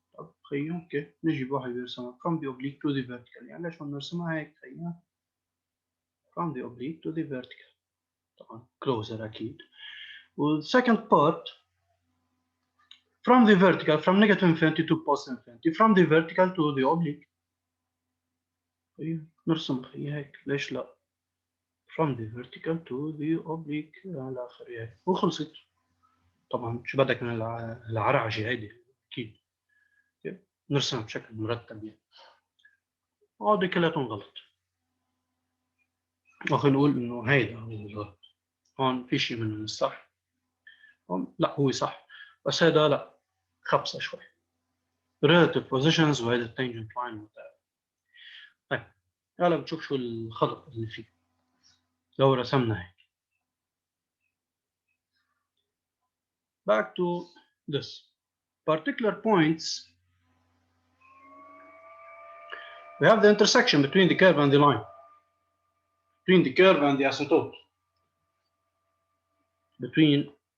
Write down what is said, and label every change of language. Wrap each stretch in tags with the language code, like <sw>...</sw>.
<ar>طب خيو اوكي نجي بواحد يرسمها</ar> <en>from the oblique to the vertical</en> <ar>يعني ليش ما نرسمها هيك خيو</ar> <en>from the oblique to the vertical</en> <ar>طبعا</ar> <en>closer</en> <ar>اكيد وال</ar> <en>second part from the vertical from negative infinity to positive infinity from the vertical to the oblique.</en> <ar>نرسم هيك ليش لا</ar> <en>from the vertical to the oblique</en> <ar>على آخر هيك وخلصت. طبعا شو بدك من العرعجة هيدي أكيد نرسمها بشكل مرتب يعني هذه كلياتهم غلط. خلينا نقول إنه هيدا هو الغلط هون في شيء منهم الصح هون لا هو صح بس هيدا لا خبصة شوي</ar> <en>relative positions</en> <ar>وهيدا tangent line وهذا. طيب هلا بنشوف شو الخطأ اللي فيه لو رسمنا هيك.</ar> <en>Back to this particular points we have the intersection between the curve and the line between the curve and the asymptote between</en>